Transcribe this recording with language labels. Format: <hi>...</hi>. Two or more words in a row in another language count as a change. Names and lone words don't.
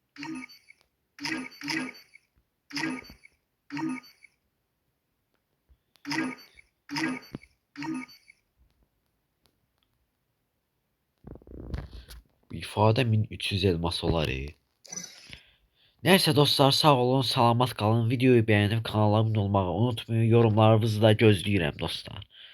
<az>Bu ifadə 1300 elmas olar. Neyse dostlar, sağ olun, salamat qalın.</az> <tr>Videoyu beğenip kanala abone olmayı unutmayın. Yorumlarınızı da</tr> <az>gözləyirəm dostlar.</az>